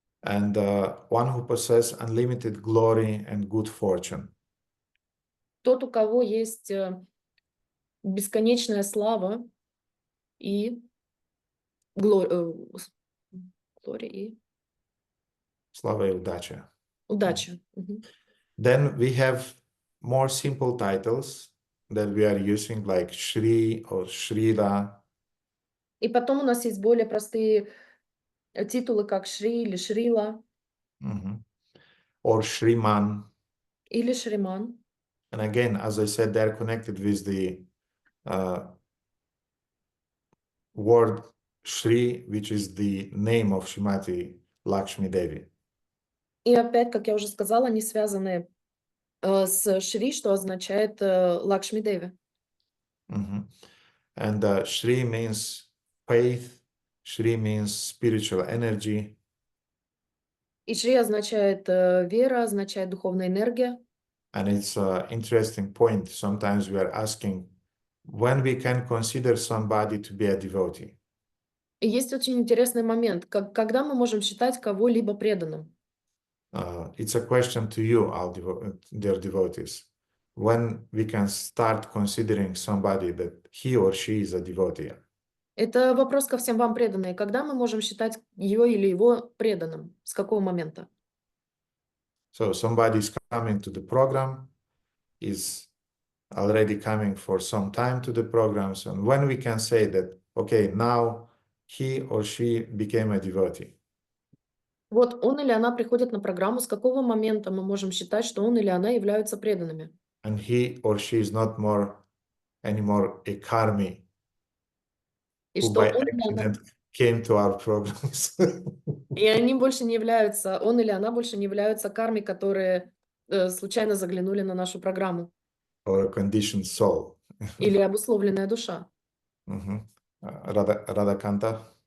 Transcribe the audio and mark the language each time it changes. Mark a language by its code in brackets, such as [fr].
[en] And one who possesses unlimited glory and good fortune. [ru] Тот, у кого есть бесконечная слава и глория и Slava и удача. удача. Мгм. [en] Then we have more simple titles that we are using, like Shri or Shrila. [ru] И потом у нас есть более простые титулы, как Шри или Шрила [en] Or Shriman. [ru] или Шриман. [en] And again, as I said, they're connected with the word Shri, which is the name of Shrimati Lakshmi Devi. [ru] И опять, как я уже сказала, они связаны с Шри, что означает Лакшми Деви. [en] And Shri means faith, Shri means spiritual energy. [ru] И Шри означает вера, означает духовная энергия. [en] And it's an interesting point. Sometimes we are asking when we can consider somebody to be a devotee. [ru] И есть очень интересный момент, когда мы можем считать кого-либо преданным. [en] It's a question to you, all dear devotees. When we can start considering somebody that he or she is a devotee. [ru] Это вопрос ко всем вам, преданные. Когда мы можем считать ее или его преданным? С какого момента? [en] So somebody is coming to the program, is already coming for some time to the programs, and when we can say that, okay, now he or she became a devotee. [ru] Вот он или она приходит на программу, с какого момента мы можем считать, что он или она являются преданными? [en] And he or she is not anymore a karmi [ru] И [en] who [ru] что [en] by [ru] он или она... [en] accident came to our programs. [ru] И они больше не являются, он или она больше не являются карми, которые случайно заглянули на нашу программу. [en] Or a conditioned soul. [ru] Или обусловленная душа. [en] Radha Kanta.